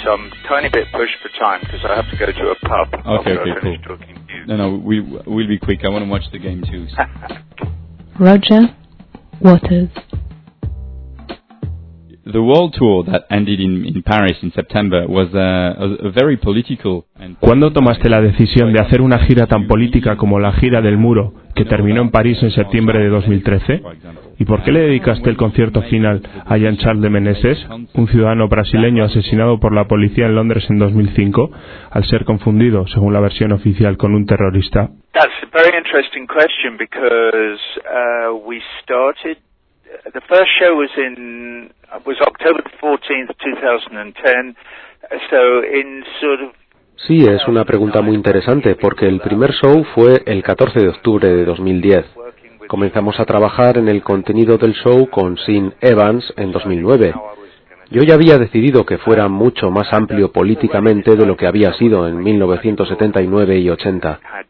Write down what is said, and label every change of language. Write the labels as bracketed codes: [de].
[en] So I'm a tiny bit pushed for time because I have to go to a pub. Okay, cool. No, we'll be quick. I want to watch the game too. So. Roger Waters. the world tour that ended in Paris in September was a very political. [es] ¿Cuándo tomaste la decisión de hacer una gira tan política como la gira del muro que terminó en París en septiembre de 2013? ¿Y por qué le dedicaste el concierto final a Jean-Charles de Meneses, un ciudadano brasileño asesinado por la policía en Londres en 2005, al ser confundido, según la versión oficial, con un terrorista? [en] That's a very interesting question because we started. The first show was in October 14th, 2010. So in sort of. [es] Sí, es una pregunta muy interesante porque el primer show fue el 14 de octubre de 2010. Comenzamos a trabajar en el contenido del show con Sean Evans en 2009. Yo ya había decidido que fuera mucho más amplio políticamente de lo que había sido en 1979 y 80.